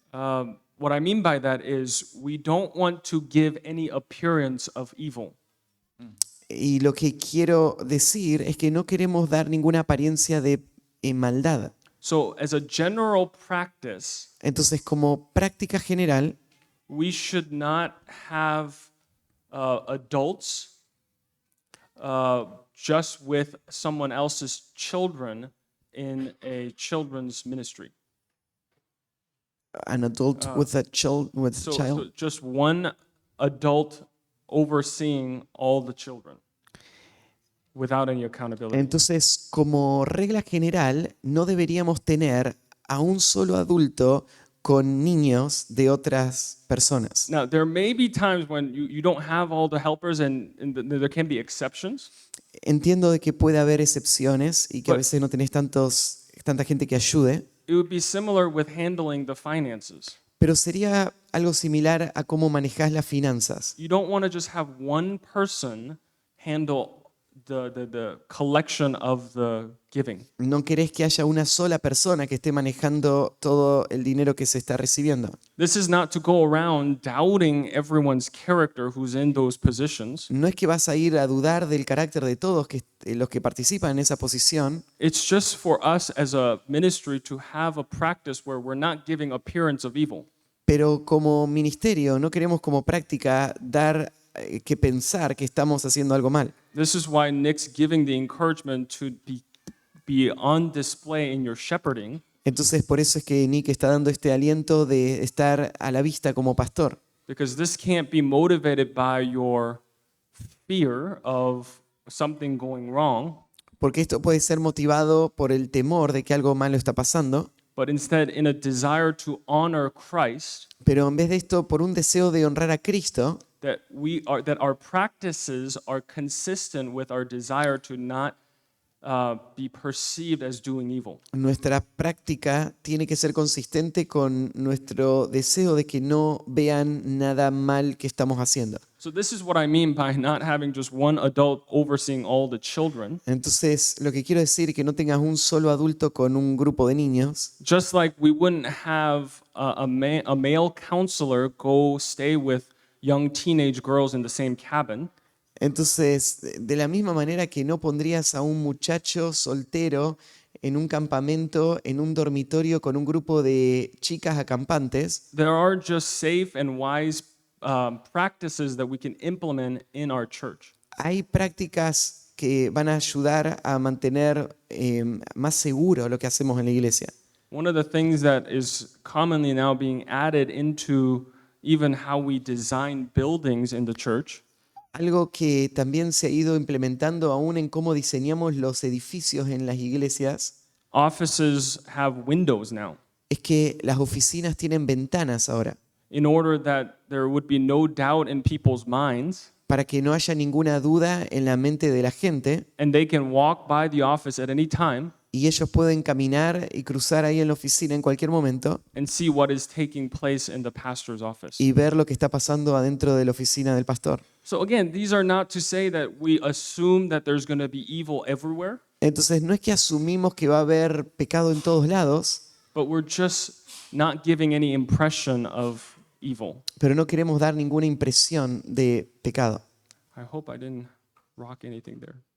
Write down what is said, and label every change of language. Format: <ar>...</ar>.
<en>What I mean by that is we don't want to give any appearance of evil.</en> <es>Y lo que quiero decir es que no queremos dar ninguna apariencia de maldad.</es> <en>So, as a general practice,</en> <es>Entonces, como práctica general,</es> <en>we should not have adults just with someone else's children in a children's ministry. an adult with a child, So just one adult overseeing all the children without any accountability.</en> <es>Entonces, como regla general, no deberíamos tener a un solo adulto con niños de otras personas.</es> <en>Now, there may be times when you don't have all the helpers and there can be exceptions.</en> <es>Entiendo de que puede haber excepciones y que a</es> <en>But-</en> <es>veces no tenés tanta gente que ayude,</es> <en>It would be similar with handling the finances.</en> <es>pero sería algo similar a cómo manejás las finanzas.</es> <en>You don't want to just have one person handle the collection of the giving.</en> <es>No querés que haya una sola persona que esté manejando todo el dinero que se está recibiendo.</es> <en>This is not to go around doubting everyone's character who's in those positions.</en> <es>No es que vas a ir a dudar del carácter de todos los que participan en esa posición,</es> <en>It's just for us as a ministry to have a practice where we're not giving appearance of evil.</en> <es>pero como ministerio no queremos como práctica dar que pensar que estamos haciendo algo mal.</es> <en>This is why Nick's giving the encouragement to be on display in your shepherding,</en> <es>Entonces por eso es que Nick está dando este aliento de estar a la vista como pastor,</es> <en>because this can't be motivated by your fear of something going wrong,</en> <es>porque esto puede ser motivado por el temor de que algo malo está pasando,</es> <en>but instead in a desire to honor Christ,</en> <es>pero en vez de esto por un deseo de honrar a Cristo,</es> <en>that our practices are consistent with our desire to not be perceived as doing evil.</en> <es>nuestra práctica tiene que ser consistente con nuestro deseo de que no vean nada mal que estamos haciendo.</es> <en>So this is what I mean by not having just one adult overseeing all the children.</en> <es>Entonces, lo que quiero decir es que no tengas un solo adulto con un grupo de niños,</es> <en>Just like we wouldn't have a male counselor go stay with young teenage girls in the same cabin.</en> <es>entonces, de la misma manera que no pondrías a un muchacho soltero en un campamento, en un dormitorio con un grupo de chicas acampantes,</es> <en>There are just safe and wise practices that we can implement in our church.</en> <es>hay prácticas que van a ayudar a mantener más seguro lo que hacemos en la iglesia.</es> <en>One of the things that is commonly now being added into even how we design buildings in the church</en> <es>Algo que también se ha ido implementando aún en cómo diseñamos los edificios en las iglesias</es> <en>offices have windows now</en> <es>es que las oficinas tienen ventanas ahora,</es> <en>in order that there would be no doubt in people's minds</en> <es>para que no haya ninguna duda en la mente de la gente</es> <en>and they can walk by the office at any time</en> <es>y ellos pueden caminar y cruzar ahí en la oficina en cualquier momento</es> <en>and see what is taking place in the pastor's office.</en> <es>y ver lo que está pasando adentro de la oficina del pastor.</es> <en>So again, these are not to say that we assume that there's going to be evil everywhere,</en> <es>Entonces no es que asumimos que va a haber pecado en todos lados,</es> <en>but we're just not giving any impression of evil.</en> <es>pero no queremos dar ninguna impresión de pecado.</es> <en>I hope I didn't rock anything there.</en>